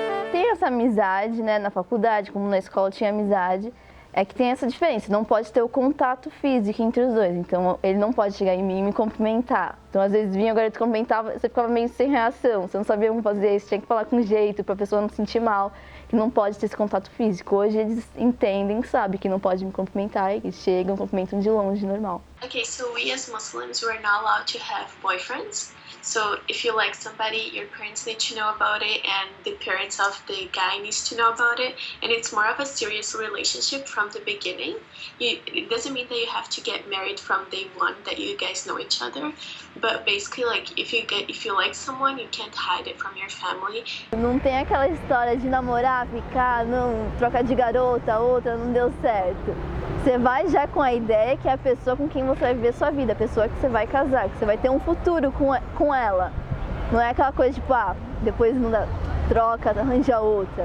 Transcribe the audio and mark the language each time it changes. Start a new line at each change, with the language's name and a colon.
Portuguese: Tem essa amizade, né, na faculdade, como na escola tinha amizade, é que tem essa diferença, não pode ter o contato físico entre os dois, então ele não pode chegar em mim e me cumprimentar. Então às vezes vinha, agora eu te cumprimentava, você ficava meio sem reação, você não sabia como fazer, você tinha que falar com jeito pra pessoa não se sentir mal, que não pode ter esse contato físico. Hoje eles entendem, sabem que não pode me cumprimentar, e chegam, cumprimentam de longe, normal.
English: Okay, so we as Muslims, we're not allowed to have boyfriends. So if you like somebody, your parents need to know about it, and the parents of the guy needs to know about it. And it's more of a serious relationship from the beginning. It doesn't mean that you have to get married from day one, that you guys know each other. But basically, like, if you like someone, you can't hide it from your family.
Portuguese: Não tem aquela história de namorar, ficar, não, trocar de garota, outra, não deu certo. Você vai já com a ideia que é a pessoa com quem você vai viver sua vida, a pessoa que você vai casar, que você vai ter um futuro com ela. Não é aquela coisa tipo, depois não dá, troca, arranja outra.